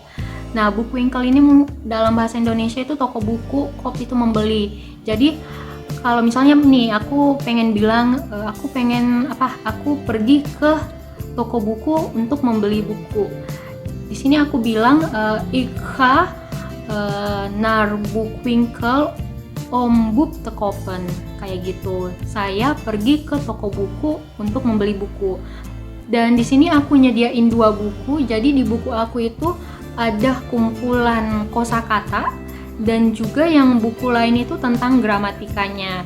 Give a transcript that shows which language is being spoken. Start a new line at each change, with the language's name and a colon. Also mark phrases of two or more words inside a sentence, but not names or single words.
Indonesian: Nah, boekwinkel ini dalam bahasa Indonesia itu toko buku, koop itu membeli. Jadi kalau misalnya nih aku pengen bilang aku pergi ke toko buku untuk membeli buku. Di sini aku bilang
Dutch: ik ga naar boekwinkel om boek te kopen,
Indonesian: kayak gitu. Saya pergi ke toko buku untuk membeli buku. Dan di sini aku nyediain 2 buku. Jadi di buku aku itu ada kumpulan kosakata dan juga yang buku lain itu tentang gramatikanya.